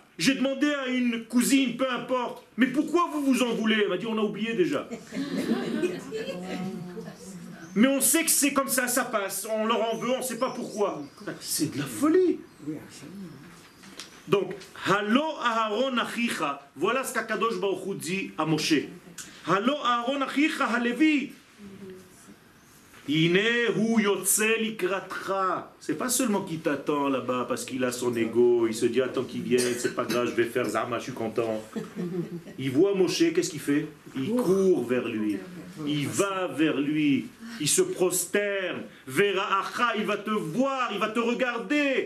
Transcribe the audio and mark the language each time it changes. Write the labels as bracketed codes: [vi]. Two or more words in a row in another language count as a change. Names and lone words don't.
[fr] J'ai demandé à une cousine, peu importe, mais pourquoi vous vous en voulez? Elle m'a dit, on a oublié déjà. Mais on sait que c'est comme ça, ça passe. On leur en veut, on ne sait pas pourquoi. C'est de la folie. Donc, [he] הלא אהרן אחיך, [fr] voilà ce qu' [he] הקדוש ברוך הוא [fr] dit à Moshe. [he] הלא אהרן אחיך הלוי. הנה הוא יוצא לקראתך. [fr] C'est pas seulement qu'il t'attend là-bas parce qu'il a son ego, il se dit attends qu'il vienne, c'est pas grave, je vais faire Zama, je suis content. Il voit Moshe, qu'est-ce qu'il fait? Il court vers lui, il va vers lui, il se prosterne, [he] וראך, [fr] il va te voir, il va te regarder.